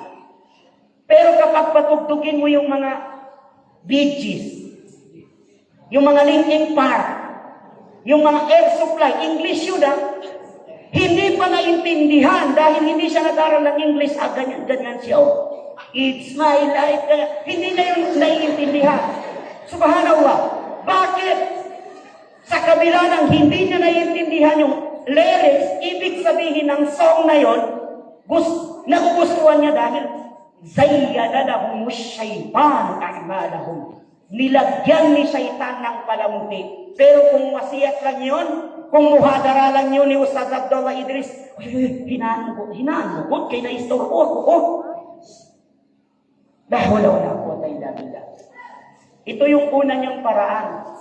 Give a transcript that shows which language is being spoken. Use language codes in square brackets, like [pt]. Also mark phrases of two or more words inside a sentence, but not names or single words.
[tl] Pero kapag patugtugin mo yung mga Bee Gees, yung mga Linkin Park, yung mga Air Supply, English yun hindi pa naintindihan dahil hindi siya nag-aral ng English, ganyan siya. [en] It's my life. [tl] Hindi na yun naiintindihan. Subhanallah. Bakit? Sa kabila ng hindi niya naiintindihan yung lyrics, ibig sabihin ng song na yun, nagugustuhan niya dahil [ar] زين لهم الشيطان أعمالهم. [tl] Nilagyan ni Shaitan ng palamuti. Pero kung wasiyat lang yun, kung muhadara lang yun ni Ustaz Abdullah Idris, hinaan mo ko, kaya na-istorbo ako, Dahil wala ko tayo labila. Ito yung una niyang paraan.